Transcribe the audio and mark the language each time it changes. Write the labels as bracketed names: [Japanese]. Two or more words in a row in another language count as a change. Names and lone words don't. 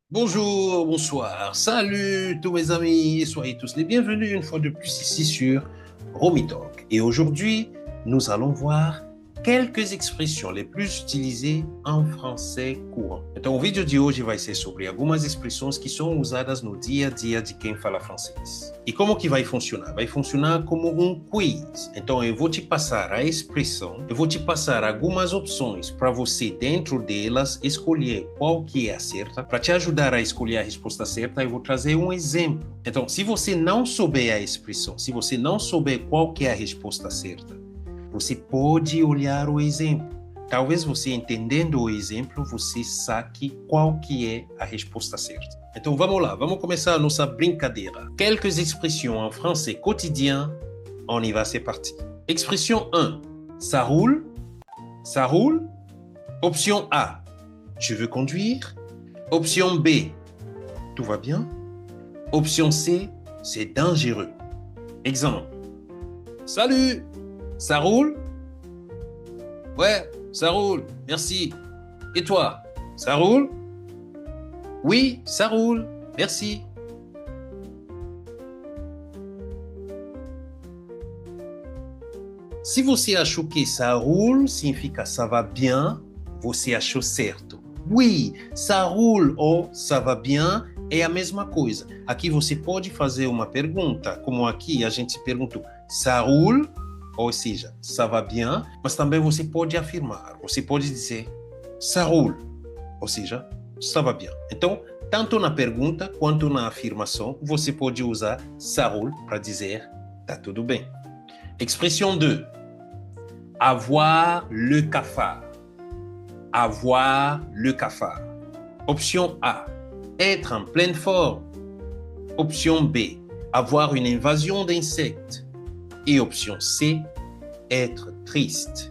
[French] Bonjour, bonsoir, salut tous mes amis, soyez tous les bienvenus une fois de plus ici sur Romy Talk. Et aujourd'hui, nous allons voir quelques expressions les plus utilisées em français courant. [Portuguese] Então, o vídeo de hoje vai ser sobre algumas expressões que são usadas no dia a dia de quem fala francês. E como que vai funcionar? Vai funcionar como um quiz. Então, eu vou te passar a expressão, eu vou te passar algumas opções para você, dentro delas, escolher qual que é a certa. Para te ajudar a escolher a resposta certa, eu vou trazer um exemplo. Então, se você não souber a expressão, se você não souber qual que é a resposta certa, você pode olhar o exemplo. Talvez você, entendendo o exemplo, você saque qual que é a resposta certa. Então vamos lá, vamos começar a nossa brincadeira. [French] Quelques expressions en français quotidien. On y va, c'est parti. Expression 1. Ça roule? Ça roule? Option A. Tu veux conduire? Option B. Tout va bien? Option C. C'est dangereux. Exemple. Salut! Ça roule? Ouais, ça roule, merci. Et toi, ça roule? Oui, ça roule, merci. [Portuguese] Se você achou que [French] ça roule, [Portuguese] significa [French] ça va bien, [Portuguese] você achou certo. [French] Oui, ça roule ou ça va bien [Portuguese] é a mesma coisa. Aqui você pode fazer uma pergunta, como aqui a gente perguntou, [French] ça roule? [Portuguese] Ou seja, [French] ça va bien, [Portuguese] mas também você pode afirmar, você pode dizer [French] ça roule, [Portuguese] ou seja, [French] ça va bien. [Portuguese] Então, tanto na pergunta quanto na afirmação, você pode usar [French] ça roule [Portuguese] para dizer tá tudo bem. [French] Expression 2. Avoir le cafard. Avoir le cafard. Option A. Être en pleine forme. Option B. Avoir une invasion d'insectes. Et option C, être triste.